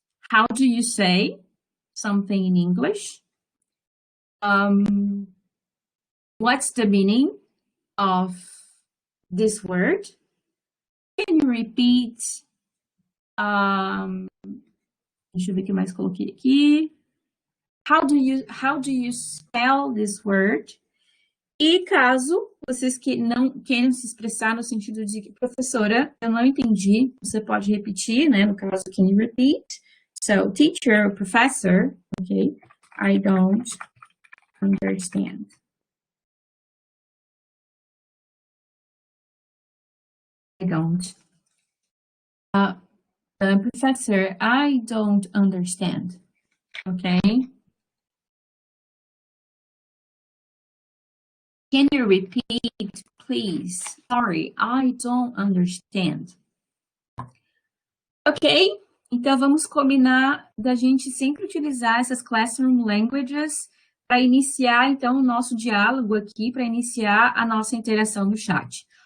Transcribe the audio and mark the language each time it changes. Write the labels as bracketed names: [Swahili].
[English] How do you say something in English? What's the meaning of this word? Can you repeat? [Portuguese] Deixa eu ver o que mais coloquei aqui. [English] How do you spell this word? [Portuguese] E caso vocês que não queiram se expressar no sentido de que, professora, eu não entendi, você pode repetir, né? No caso, [English] can you repeat? So, teacher, professor, okay, I don't understand. I don't. Professor, I don't understand. Okay? Can you repeat, please? Sorry, I don't understand. Ok? [Portuguese] Então, vamos combinar da gente sempre utilizar essas classroom languages para iniciar, então, o nosso diálogo aqui, para iniciar a nossa interação no chat.